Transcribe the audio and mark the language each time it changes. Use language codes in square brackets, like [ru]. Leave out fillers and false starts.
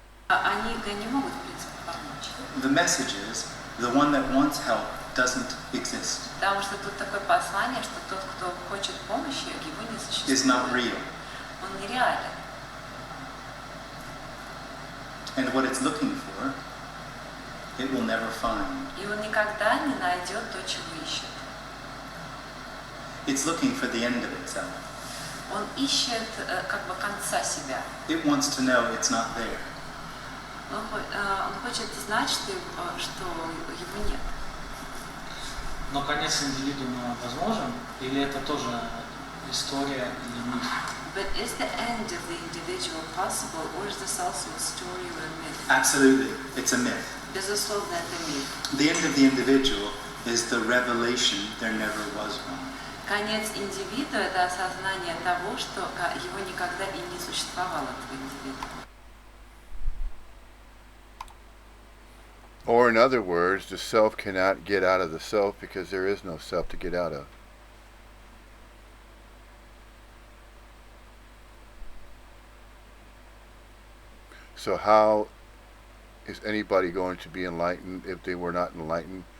[ru] Они не могут, в принципе, помочь. [en] The message is, The one that wants help doesn't exist, [ru] Потому что тут такое послание, что тот, кто хочет помощи, его не [en] is not [ru] существует. [en] real. [ru] Он нереален. [en] And what it's looking for, it will never find. [ru] И он никогда не найдет то, чего ищет. [en] It's looking for the end of itself. [ru] Он ищет как бы конца себя. [en] It wants to know it's not there. [ru] Он хочет знать, что его нет. Но конец индивидуума возможен? Или это тоже история или миф? [en] But is the end of the individual possible, or is this also a story or a myth? Absolutely, it's a myth. [ru] Безусловно, это миф. [en] The end of the individual is the revelation there never was one. [ru] Конец индивида – это осознание того, что его никогда и не существовало, этого индивида. [en] Or in other words, the self cannot get out of the self because there is no self to get out of. So how is anybody going to be enlightened if they were not enlightened?